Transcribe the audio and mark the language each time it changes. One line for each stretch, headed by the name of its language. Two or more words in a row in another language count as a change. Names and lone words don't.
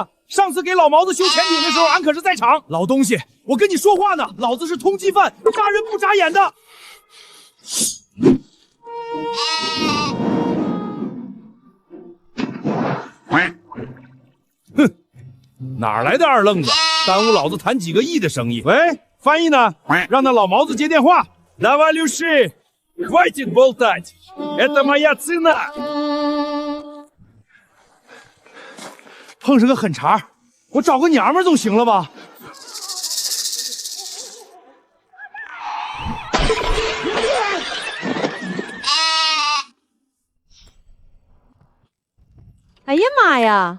Chinese: 上次给老毛子修潜艇的时候，俺可是在场。老东西，我跟你说话呢，老子是通缉犯，杀人不眨眼的。哼，哪来的二愣子，耽误老子谈几个亿的生意？喂，翻译呢？让那老毛子接电话。
Russian: Давай, хватит болтать, это моя цена。
Chinese: 碰上个狠茬，我找个娘们总行了吧？哎呀妈呀！